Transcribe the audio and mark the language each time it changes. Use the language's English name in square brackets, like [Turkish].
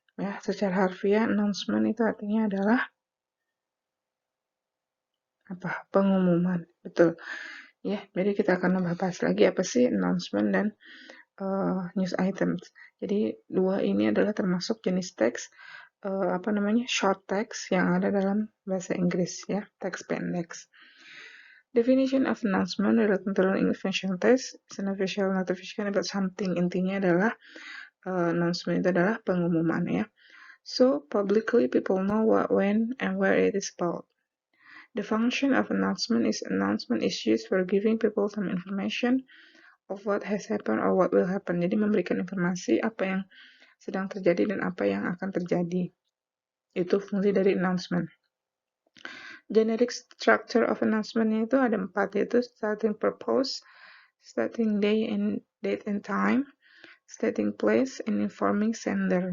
[Indonesian] Ya, secara harfiah announcement itu artinya adalah apa? Pengumuman. Betul. Ya, jadi kita akan bahas lagi apa sih announcement dan news items. Jadi dua ini adalah termasuk jenis teks short text yang ada dalam bahasa Inggris ya, teks pendek. [English] Definition of announcement related to information text is an official notification about something. [Indonesian] Intinya adalah announcement itu adalah pengumuman ya. [English] So publicly people know what, when, and where it is about. The function of announcement is used for giving people some information of what has happened or what will happen. [Indonesian] Jadi memberikan informasi apa yang sedang terjadi dan apa yang akan terjadi. Itu fungsi dari [English] announcement. Generic structure of announcement [Indonesian] itu ada 4, yaitu [English] starting purpose, starting date and time, stating place, and informing sender.